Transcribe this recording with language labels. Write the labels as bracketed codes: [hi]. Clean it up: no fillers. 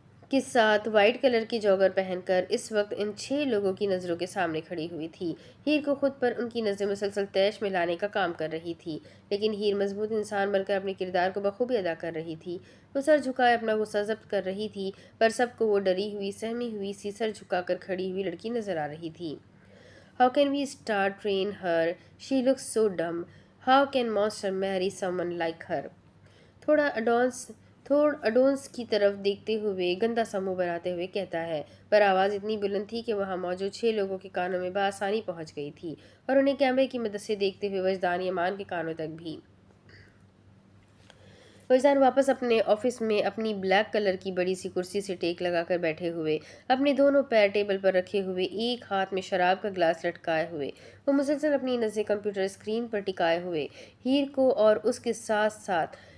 [ur] کے ساتھ white colour کی جوگر پہن کر اس وقت ان 6 لوگوں کی نظروں کے سامنے کھڑی ہوئی تھی۔ ہیر کو خود پر ان کی نظریں مسلسل طیش میں لانے کا کام کر رہی تھی، لیکن ہیر مضبوط انسان بن کر اپنے کردار کو بخوبی ادا کر رہی تھی۔ وہ سر جھکائے اپنا غصہ ضبط کر رہی تھی، پر سب کو وہ ڈری ہوئی، سہمی ہوئی سی سر جھکا کر کھڑی ہوئی لڑکی نظر آ رہی تھی۔ [en] How can we start train her? She looks so dumb. How can monster marry someone like her? [ur] تھوڑا اڈونس کی طرف دیکھتے ہوئے گندا سا منہ بناتے ہوئے کہتا ہے، پر آواز اتنی بلند تھی کہ وہاں موجود 6 لوگوں کے کانوں میں بآسانی پہنچ گئی تھی، اور انہیں کیمرے کی مدد سے دیکھتے ہوئے وجدان یمان کے کانوں تک بھی۔ وجدان واپس اپنے آفس میں اپنی بلیک کلر کی بڑی سی کرسی سے ٹیک لگا کر بیٹھے ہوئے، اپنے دونوں پیر ٹیبل پر رکھے ہوئے، ایک ہاتھ میں شراب کا گلاس لٹکائے ہوئے، وہ مسلسل اپنی نظریں کمپیوٹر اسکرین پر ٹکائے ہوئے ہیر کو اور اس کے ساتھ ساتھ